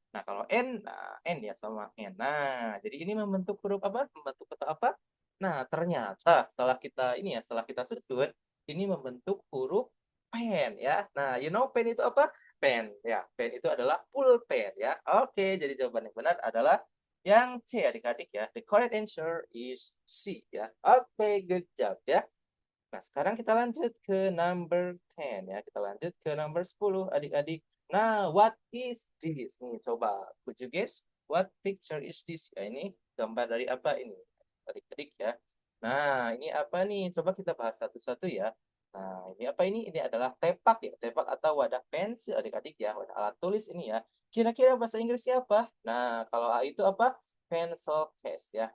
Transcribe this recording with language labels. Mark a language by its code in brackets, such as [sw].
[id] Nah, kalau N, nah N ya sama N. Nah, jadi ini membentuk huruf apa? Membentuk kata apa? Nah, ternyata setelah kita ini ya, setelah kita susun, ini membentuk huruf pen ya. Nah, [en] you know [id] pen itu apa? pen ya. Pen itu adalah pulpen ya. Oke, jadi jawaban yang benar adalah yang C adik-adik ya. [en] The correct answer is C ya. [id] Oke, [en] good job [id] ya. Nah, sekarang kita lanjut ke number 10 ya. Kita lanjut ke number 10 adik-adik. Nah, [en] what is this? [id] Nih, coba. [en] Could you guess what picture is this? [id] Ya, ini gambar dari apa ini? Adik-adik ya. Nah, ini apa nih? Coba kita bahas satu-satu ya. Nah, ini apa ini? Ini adalah tepak ya. Tepak atau wadah pensil adik-adik ya. Wadah alat tulis ini ya. Kira-kira bahasa Inggrisnya apa? Nah, kalau A itu apa? Pencil case ya.